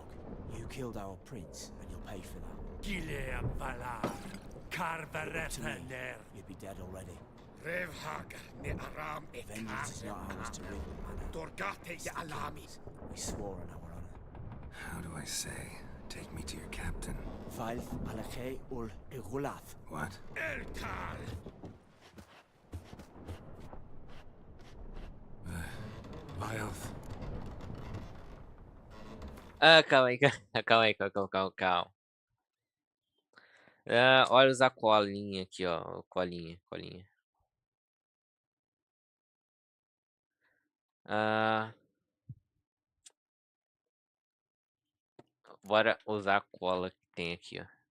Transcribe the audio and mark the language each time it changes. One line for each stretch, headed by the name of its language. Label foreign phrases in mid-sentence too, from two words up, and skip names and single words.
English: You killed our prince, and you'll pay for that. Gileam Valar, To me, Karvarefaner. you'd be dead already. Revhaga ni Aram Vengeance is not ours to reap, Anna. Dorgate ya Alami. We swore on our honor. How do I say? Take me to your captain. Valth Alache ul Igulath. What? Elkal. Vilth.
Portuguese: Ah, calma aí, calma. Ah, olha usar colinha aqui, ó. Colinha. Ah, bora usar a cola que tem aqui, ó.